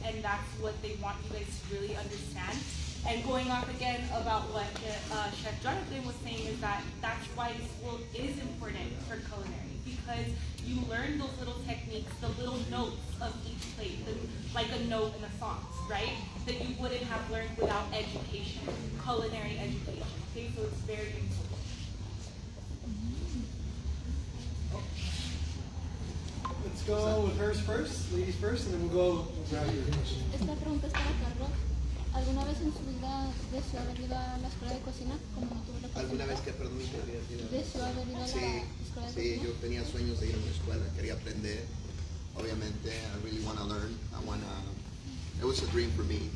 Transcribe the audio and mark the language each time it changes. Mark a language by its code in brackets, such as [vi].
[en] And that's what they want you guys to really understand. And going off again about what Chef Jonathan was saying is that that's why school is important for culinary, because you learn those little techniques, the little notes of each plate, like a note in a song, right? That you wouldn't have learned without education, culinary education. Okay, so it's very important. Let's go with hers first, ladies first, and then we'll go grab your question. [es] Esta pregunta es para Carlos. ¿Alguna vez en su vida deseó haber ido a la escuela de cocina? Como no tuvo la oportunidad. ¿Alguna vez que, perdón, me habías ido? ¿Deseó haber ido a la escuela de Sí, cocina? yo tenía sueños de ir a una escuela, quería aprender. Obviamente, [en] I really want to learn. It was a dream for me.